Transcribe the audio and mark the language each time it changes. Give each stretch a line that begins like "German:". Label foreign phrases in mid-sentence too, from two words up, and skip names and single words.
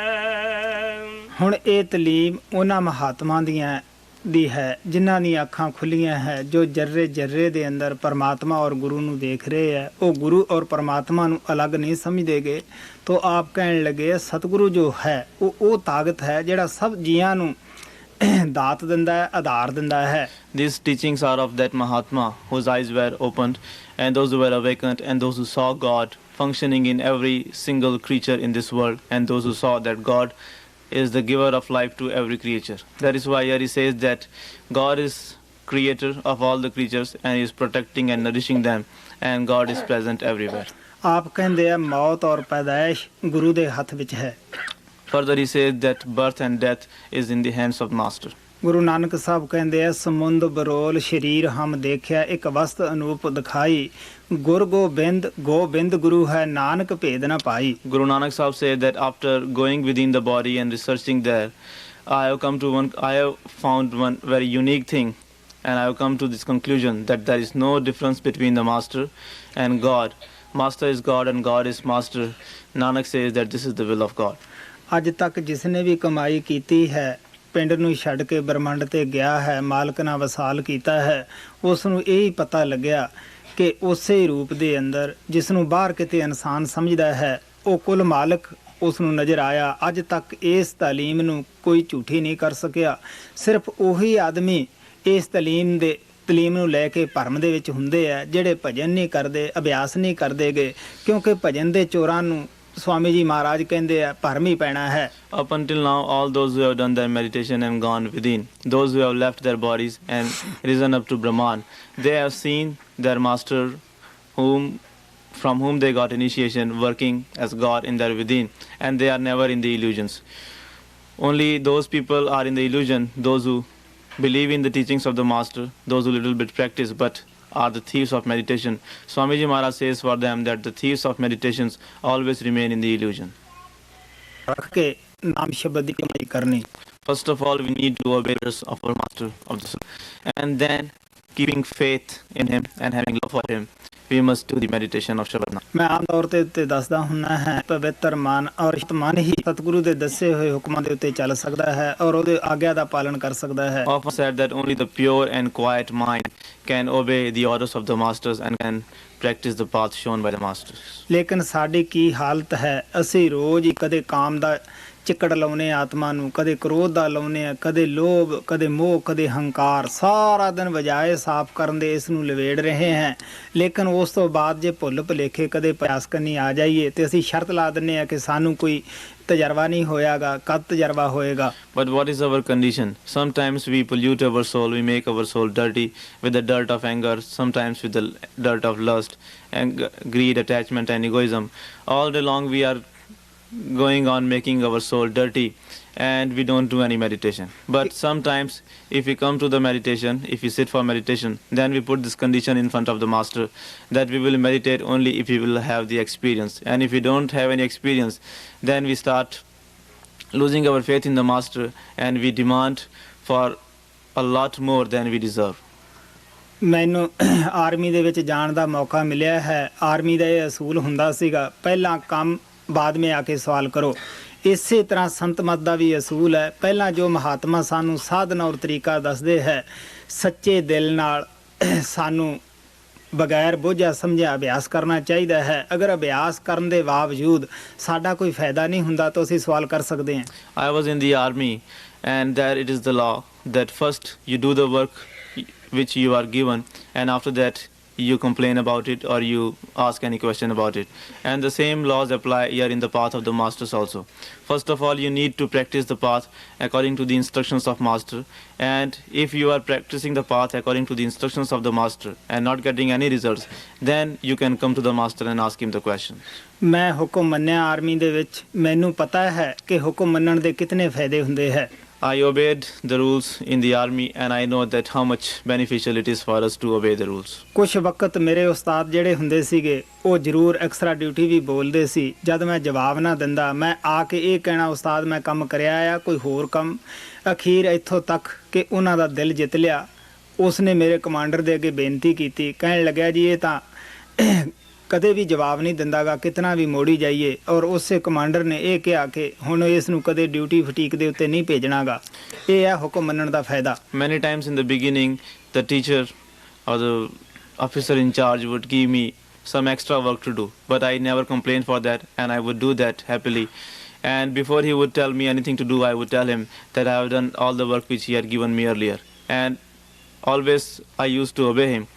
Punjabi: ਹੁਣ ਇਹ ਤਾਲੀਮ ਉਹਨਾਂ ਮਹਾਤਮਾ ਦੀਆਂ ਦੀ ਹੈ ਜਿਨ੍ਹਾਂ ਦੀਆਂ ਅੱਖਾਂ ਖੁੱਲੀਆਂ ਹੈ, ਜੋ ਜਰਰੇ ਜਰਰੇ ਦੇ ਅੰਦਰ ਪਰਮਾਤਮਾ ਔਰ ਗੁਰੂ ਨੂੰ ਦੇਖ ਰਹੇ ਹੈ. ਉਹ ਗੁਰੂ ਔਰ ਪਰਮਾਤਮਾ ਨੂੰ ਅਲੱਗ ਨਹੀਂ ਸਮਝਦੇਗੇ. ਤੋ ਆਪ ਕਹਿਣ ਲੱਗੇ ਸਤਿਗੁਰੂ ਜੋ ਹੈ ਉਹ ਤਾਕਤ ਹੈ ਜਿਹੜਾ ਸਭ ਜੀਆਂ ਨੂੰ ਦਾਤ ਦਿੰਦਾ ਹੈ, ਆਧਾਰ ਦਿੰਦਾ ਹੈ.
English: These teachings are of that Mahatma whose eyes were opened, and those who were awakened, and those who saw God functioning in every single creature in this world, and those who saw that God is the giver of life to every creature. That is why Hari says that God is creator of all the creatures and he is protecting and nourishing them, and God is present everywhere.
Punjabi: ਆਪ ਕਹਿੰਦੇ ਆ ਮੌਤ ਔਰ ਪੈਦਾਇਸ਼ ਗੁਰੂ ਦੇ ਹੱਥ ਵਿੱਚ ਹੈ.
English: Further he says that birth and death is in the hands of Master.
Punjabi: ਗੁਰੂ ਨਾਨਕ ਸਾਹਿਬ ਕਹਿੰਦੇ ਆ ਸਮੁੰਦ ਬਰੋਲ ਸ਼ਰੀਰ ਹਮ ਦੇਖਿਆ ਇੱਕ ਵਸਤ ਅਨੂਪ ਦਿਖਾਈ ਗੁਰ ਗੋਬਿੰਦ ਗੋਬਿੰਦ ਗੁਰੂ ਹੈ ਨਾਨਕ ਭੇਦ ਨਾ ਪਾਈ.
English: Guru Nanak Sahib said that after going within the body and researching there, I have found one very unique thing, and I have come to this conclusion that there is no difference between the Master and God. Master is God and God is Master. Nanak says that this is the will of God.
Punjabi: ਅੱਜ ਤੱਕ ਜਿਸ ਨੇ ਵੀ ਕਮਾਈ ਕੀਤੀ ਹੈ, ਪਿੰਡ ਨੂੰ ਛੱਡ ਕੇ ਬ੍ਰਹਮੰਡ ਤੇ ਗਿਆ ਹੈ, ਮਾਲਕ ਨਾਲ ਵਸਾਲ ਕੀਤਾ ਹੈ, ਉਸ ਨੂੰ ਇਹ ਹੀ ਪਤਾ ਲੱਗਿਆ ਕਿ ਉਸੇ ਰੂਪ ਦੇ ਅੰਦਰ ਜਿਸ ਨੂੰ ਬਾਹਰ ਕਿਤੇ ਇਨਸਾਨ ਸਮਝਦਾ ਹੈ, ਉਹ ਕੁੱਲ ਮਾਲਕ ਉਸ ਨੂੰ ਨਜ਼ਰ ਆਇਆ. ਅੱਜ ਤੱਕ ਇਸ ਤਾਲੀਮ ਨੂੰ ਕੋਈ ਝੂਠੀ ਨਹੀਂ ਕਰ ਸਕਿਆ. ਸਿਰਫ ਉਹੀ ਆਦਮੀ ਇਸ ਤਾਲੀਮ ਨੂੰ ਲੈ ਕੇ ਭਰਮ ਦੇ ਵਿੱਚ ਹੁੰਦੇ ਆ ਜਿਹੜੇ ਭਜਨ ਨਹੀਂ ਕਰਦੇ, ਅਭਿਆਸ ਨਹੀਂ ਕਰਦੇਗੇ, ਕਿਉਂਕਿ ਭਜਨ ਦੇ ਚੋਰਾਂ ਨੂੰ ਸਵਾਮੀ ਜੀ ਮਹਾਰਾਜ ਕਹਿੰਦੇ ਆ ਭਰਮ ਹੀ ਪੈਣਾ ਹੈ.
English: Up until now, all those who have done their meditation and gone within, those who have left their bodies and risen up to Brahman, they have seen their Master from whom they got initiation working as God in their within, and they are never in the illusions. Only those people are in the illusion, those who believe in the teachings of the Master, those who little bit practice but are the thieves of meditation. Swamiji Maharaj says for them that the thieves of meditations always remain in the illusion.
Punjabi: ਰੱਖ ਕੇ ਨਾਮ ਸ਼ਬਦ ਦੀ ਕਮਾਈ ਕਰਨੀ.
English: First of all, we need to obey the orders of our Master of the soul, and then keeping faith in him and having love for him, we must do the meditation of Shabad.
Punjabi: ਮੈਂ ਆਮ ਤੌਰ ਤੇ ਉੱਤੇ ਦੱਸਦਾ ਹੁੰਦਾ ਹੈ ਪਵਿੱਤਰ ਮਨ ਔਰ ਮਨ ਹੀ ਸਤਿਗੁਰੂ ਦੇ ਦੱਸੇ ਹੋਏ ਹੁਕਮਾਂ ਦੇ ਉੱਤੇ ਚੱਲ ਸਕਦਾ ਹੈ ਔਰ ਉਹਦੇ ਆਗਿਆ ਦਾ ਪਾਲਣ ਕਰ ਸਕਦਾ ਹੈ.
English: Often said that only the pure and quiet mind can obey the orders of the masters and can practice the path shown by the masters.
Punjabi: ਲੇਕਿਨ ਸਾਡੀ ਕੀ ਹਾਲਤ ਹੈ, ਅਸੀਂ ਰੋਜ਼ ਹੀ ਕਦੇ ਕਾਮ ਦਾ ਚਿੱਕੜ ਲਾਉਨੇ ਆਤਮਾ ਨੂੰ, ਕਦੇ ਕ੍ਰੋਧ ਦਾ ਲਾਉਨੇ ਆ, ਕਦੇ ਲੋਭ, ਕਦੇ ਮੋਹ, ਕਦੇ ਹੰਕਾਰ, ਸਾਰਾ ਦਿਨ ਵਜਾਏ ਸਾਫ਼ ਕਰਨ ਦੇ ਇਸ ਨੂੰ ਲਵੇੜ ਰਹੇ ਹਾਂ. ਲੇਕਿਨ ਉਸ ਤੋਂ ਬਾਅਦ ਜੇ ਭੁੱਲ ਭੁਲੇਖੇ ਕਦੇ ਪਿਆਸ ਕਰਨੀ ਆ ਜਾਈਏ ਤੇ ਅਸੀਂ ਸ਼ਰਤ ਲਾ ਦਿੰਦੇ ਆ ਕਿ ਸਾਨੂੰ ਕੋਈ ਤਜਰਬਾ ਨਹੀਂ ਹੋਇਆਗਾ, ਕਦ ਤਜਰਬਾ ਹੋਏਗਾ.
English: But what is our condition? Sometimes we pollute our soul, we make our soul dirty with the dirt of anger, sometimes with the dirt of lust, and greed, attachment and egoism. All day long we are going on making our soul dirty and we don't do any meditation. But sometimes if we come to the meditation, if we sit for meditation, then we put this condition in front of the Master that we will meditate only if we will have the experience. And if we don't have any experience, then we start losing our faith in the Master and we demand for a lot more than we deserve.
Punjabi: ਮੈਨੂੰ ਆਰਮੀ ਦੇ ਵਿੱਚ ਜਾਣ ਦਾ ਮੌਕਾ ਮਿਲਿਆ ਹੈ. ਆਰਮੀ ਦਾ ਇਹ ਅਸੂਲ ਹੁੰਦਾ ਸੀਗਾ, ਪਹਿਲਾਂ ਕੰਮ ਬਾਅਦ
Hindi: में आके सवाल करो.
Punjabi: ਇਸੇ ਤਰ੍ਹਾਂ ਸੰਤ ਮਤ ਦਾ ਵੀ ਅਸੂਲ ਹੈ। ਪਹਿਲਾਂ ਜੋ ਮਹਾਤਮਾ ਸਾਨੂੰ ਸਾਧਨ ਔਰ ਤਰੀਕਾ ਦੱਸਦੇ ਹੈ, ਸੱਚੇ ਦਿਲ ਨਾਲ ਸਾਨੂੰ ਬਗੈਰ ਬੋਝਾ ਸਮਝਿਆ ਅਭਿਆਸ ਕਰਨਾ ਚਾਹੀਦਾ ਹੈ। ਅਗਰ ਅਭਿਆਸ ਕਰਨ ਦੇ ਬਾਵਜੂਦ ਸਾਡਾ ਕੋਈ ਫਾਇਦਾ ਨਹੀਂ ਹੁੰਦਾ ਤਾਂ ਅਸੀਂ ਸਵਾਲ ਕਰ ਸਕਦੇ ਹਾਂ।
English: I was in the army, and there it is the law that first you do the work which you are given, and after that you complain about it or you ask any question about it. And the same laws apply here in the path of the masters also. First of all, you need to practice the path according to the instructions of master, and if you are practicing the path according to the instructions of the master and not getting any results, then you can come to the master and ask him the question.
Punjabi: ਮੈਂ ਹੁਕਮ ਮੰਨਿਆ ਆਰਮੀ ਦੇ ਵਿੱਚ, ਮੈਨੂੰ ਪਤਾ ਹੈ ਕਿ ਹੁਕਮ ਮੰਨਣ ਦੇ ਕਿਤਨੇ ਫਾਇਦੇ ਹੁੰਦੇ ਹੈ।
English: I obeyed the rules in the army, and I know that how much beneficial it is for us to obey the rules.
Punjabi: ਕੁਛ ਵਕਤ ਮੇਰੇ ਉਸਤਾਦ ਜਿਹੜੇ ਹੁੰਦੇ ਸੀਗੇ ਉਹ ਜ਼ਰੂਰ
English: extra duty
Punjabi: ਵੀ ਬੋਲਦੇ ਸੀ। ਜਦ ਮੈਂ ਜਵਾਬ ਨਾ ਦਿੰਦਾ, ਮੈਂ ਆ ਕੇ ਇਹ ਕਹਿਣਾ, ਉਸਤਾਦ ਮੈਂ ਕੰਮ ਕਰਿਆ ਆ, ਕੋਈ ਹੋਰ ਕੰਮ। ਅਖੀਰ ਇੱਥੋਂ ਤੱਕ ਕਿ ਉਹਨਾਂ ਦਾ ਦਿਲ ਜਿੱਤ ਲਿਆ। ਉਸਨੇ ਮੇਰੇ ਕਮਾਂਡਰ ਦੇ ਅੱਗੇ ਬੇਨਤੀ ਕੀਤੀ, ਕਹਿਣ ਲੱਗਿਆ ਜੀ ਇਹ ਤਾਂ ਕਦੇ ਵੀ ਜਵਾਬ ਨਹੀਂ ਦਿੰਦਾਗਾ, ਕਿਤਨਾ ਵੀ ਮੋੜੀ ਜਾਈਏ। ਔਰ ਉਸੇ ਕਮਾਂਡਰ ਨੇ ਇਹ ਕਿਹਾ ਕਿ ਹੁਣ ਇਸ ਨੂੰ ਕਦੇ
English: duty fatigue
Punjabi: ਦੇ ਉੱਤੇ ਨਹੀਂ ਭੇਜਣਾਗਾ। ਇਹ ਹੈ ਹੁਕਮ ਮੰਨਣ ਦਾ ਫਾਇਦਾ।
English: Many times in the beginning, the teacher or the officer in charge would give me some extra work to do, but I never complained for that, and I would do that happily. And before he would tell me anything to do, I would tell him that I have done all the work which he had given me earlier, and always I used to obey him.